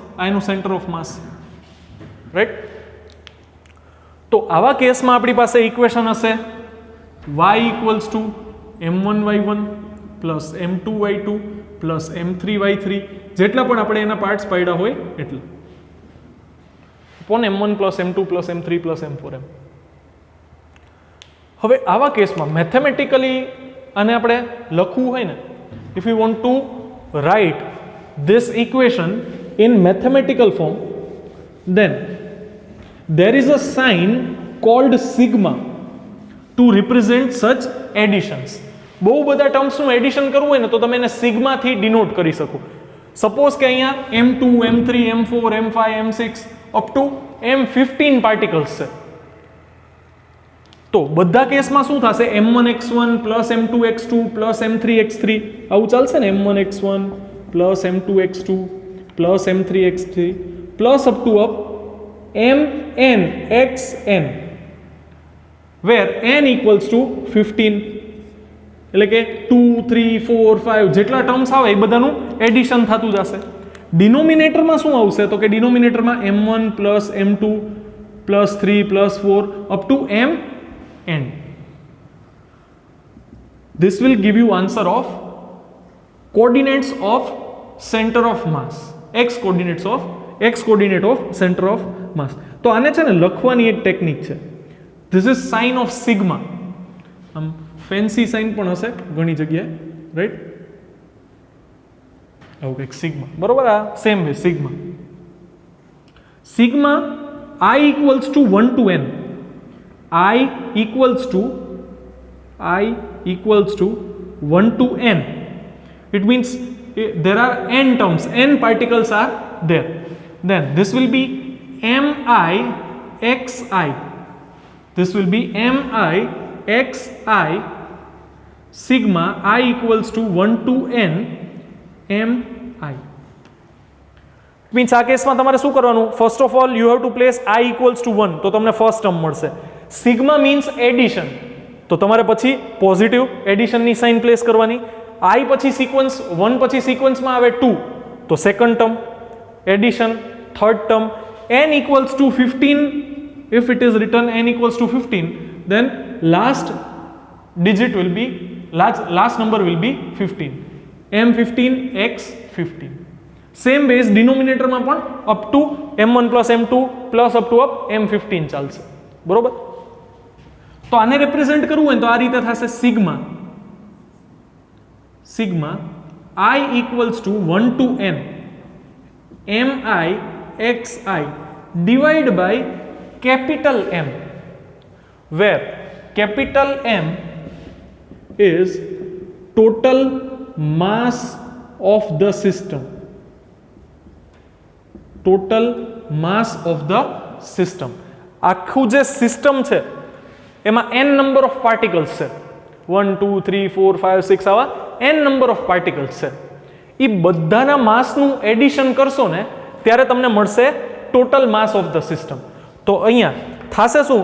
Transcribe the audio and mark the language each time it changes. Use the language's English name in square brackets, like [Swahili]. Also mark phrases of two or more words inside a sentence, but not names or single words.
[Gujarati] આ એનું [English] center of mass, [Gujarati] રાઈટ? તો આવા કેસમાં આપણી પાસે ઇક્વેશન હશે [English] y equals to m1y1 plus m2y2 plus m3y3, [Gujarati] જેટલા પણ આપણે એના પાર્ટ્સ પાડ્યા હોય એટલા, [English] upon m1 plus m2 plus m3 plus m4m. [Gujarati] હવે આવા કેસમાં મેથેમેટિકલી આને આપણે લખવું હોય [English] ને, if you want to write this equation in mathematical form, then there is a sign called sigma. to represent such additions. [Gujarati] બહુ બધા ટર્મ્સનું એડિશન કરવું હોય ને તો તમે એને સિગ્માથી ડિનોટ કરી શકો. સપોઝ કે અહીંયા M2, M3, M4, M5, M6 [English] up to M15 [Gujarati] પાર્ટિકલ્સ છે. તો બધા કેસમાં શું થશે? [English] M1x1 plus M2x2 plus M3x3 [Gujarati] આવું ચાલશે ને? [English] M1x1 plus M2x2 plus M3x3 plus up to Mnxn where n equals to 15. [Gujarati] એટલે કે 2, 3, 4, 5 જેટલા ટર્મ્સ આવે એ બધાનું એડિશન થતું જશે. ડિનોમિનેટરમાં શું આવશે? તો કે ડિનોમિનેટરમાં [English] M1 plus M2 plus 3 plus 4 up to Mn. This will give you answer of coordinates of center of mass. X coordinate of center of mass. [Gujarati] તો આને છે ને લખવાની એક ટેકનિક છે. [English] This is sign of sigma. [Gujarati] આમ ફેન્સી સાઇન પણ હશે ઘણી જગ્યાએ, રાઈટ? આવું કંઈક સિગ્મા, બરોબર? આ [English] same way [Gujarati] સિગ્મા. [English] સિગ્મા I equals to 1 to n. I equals to 1 to n. It means there are n terms, n particles are there. Then this will be MIXI. This will be MIXI sigma I equals to 1 to n MI. [Gujarati] મીન્સ આ કેસમાં તમારે શું કરવાનું? [English] first of all you have to place I equals to 1, [Gujarati] તો તમને [English] first term [Gujarati] મળશે. સિગ્મા મીન્સ એડિશન, તો તમારે પછી પોઝિટિવ એડિશનની સાઇન પ્લેસ કરવાની. I પછી સિક્વન્સ 1 પછી સિક્વન્સમાં આવે 2, તો [English] second term addition. third term n equals to 15. If it is written n equals to 15, then last digit will be last number will be 15. M15 x15. same base [Gujarati] ડિનોમિનેટરમાં પણ [English] up to M1 plus M2 plus up to M15 [Gujarati] ચાલશે, બરોબર? તો આને રિપ્રેઝેન્ટ કરવું હોય તો આ રીતે થશે [English] સિગ્મા I equals to 1 to n MIXI divided by capital M, where capital M is total mass of the system. Total mass of the system. [Gujarati] આખું જે સિસ્ટમ છે એમાં n [English] number of particles [Gujarati] છે. 1, 2, 3, 4, 5, 6 આવા n [English] number of particles [Gujarati] છે. એ બધાના માસનું એડિશન કરશો ને ત્યારે તમને મળશે [English] total mass of the system. [Gujarati] તો અહીંયા થશે શું?